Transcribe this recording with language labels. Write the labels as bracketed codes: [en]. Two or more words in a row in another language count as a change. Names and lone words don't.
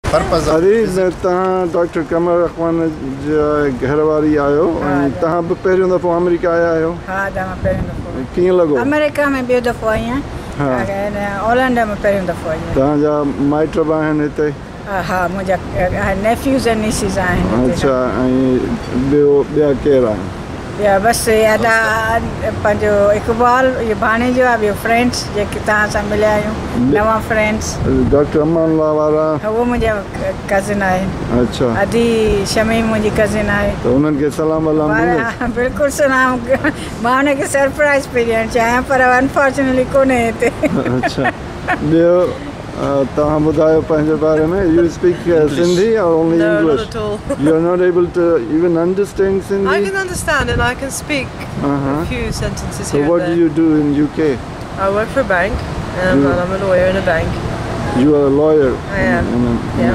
[en] purpose of [sd] Dr. Qamar Akhwan Gharwari ayo tahan पहिरियों दफ़ो अमेरिका आया आहियो हाँ तमाम पहिरियों दफ़ो कीअं लॻो अमेरिका में ॿियो दफ़ो आई आहियां ऑलैंडो में पहिरियों दफ़ो आई आहियां तव्हांजा माइट बि आहिनि हिते हाँ मुंहिंजा [en] nephews and nieces [sd] आहिनि अच्छा ऐं ॿिया केरु आहिनि या बसि अदा पंहिंजो इक़बाल इहो भाणे जो आहे ॿियो फ्रेंड्स जेके तव्हां सां मिलिया आहियूं नवां फ्रेंड्स डॉक्टर अमान वारा उहो मुंहिंजा कज़िन आहे अच्छा अदी शमीम मुंहिंजी कज़िन आहे त उन्हनि खे सलाम वलाम बिल्कुलु सलाम मां हुनखे सरप्राइज़ पई ॾियणु चाहियां पर अनफॉर्चुनेटली कोन्हे हिते अच्छा ॿियो तव्हां ॿुधायो पंहिंजे बारे में [en] you speak Sindhi or only English? Not at all. You're not able to even understand Sindhi? I can understand and I can speak a few sentences so here. What do you do in UK? I work for a bank and I'm a lawyer in a bank. You are a lawyer? I am. Yeah.